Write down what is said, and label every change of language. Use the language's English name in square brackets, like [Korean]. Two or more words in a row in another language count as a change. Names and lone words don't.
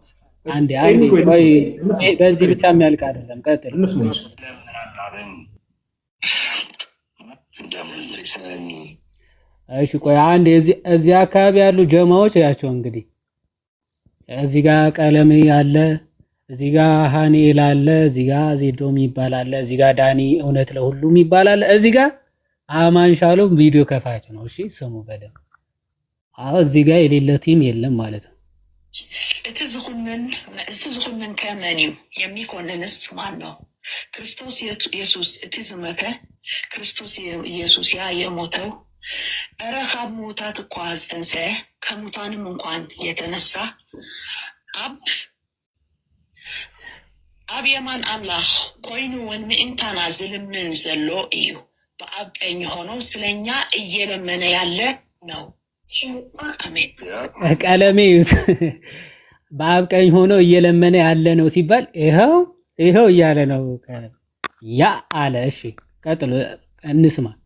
[Amharic] አንዴ በዚህ ብቻ የሚያልቅ አይደለም። ቀጥል። እሺ ቆይ አንዴ እዚህ አካባቢ ያሉ ጀማዎች ያቸው እንግዲህ እዚህ ጋር ቀለም ያለ፣ እዚህ ጋር ሃኒል አለ፣ እዚህ ጋር ዜዶም ይባላል፣ እዚህ ጋር ዳኒ እውነት ለሁሉም ይባላል፣ እዚህ ጋር አማን ሻሎም ቪዲዮ ከፋች ነው። እሺ ስሙ በደንብ። አሁን እዚህ ጋር የሌለ ቲም የለም ማለት ነው። [Tigrinya] እቲ ዝኹንን ከመን እዩ [Amharic] የሚኮንንስ ማን ነው? [Tigrinya] ክርስቶስ ኢየሱስ እቲ ዝመተ ክርስቶስ ኢየሱስ [Amharic] ያ የሞተው [Tigrinya] እረ ካብ ሙታት እኳ ዝተንስአ [Amharic] ከሙታንም እንኳን የተነሳ [Tigrinya] ኣብ የማን አምላኽ ኮይኑ እውን ምእንታና ዝልምን ዘሎ እዩ። [Amharic] በአብ ቀኝ ሆኖ ስለኛ እየለመነ ያለ ነው። [Tigrinya] አሜን። [Amharic] ቀለሜ በአብ ቀኝ ሆኖ እየለመነ ያለ ነው ሲባል ይኸው እያለ ነው ያ አለ። እሺ ቀጥሎ እንስማ።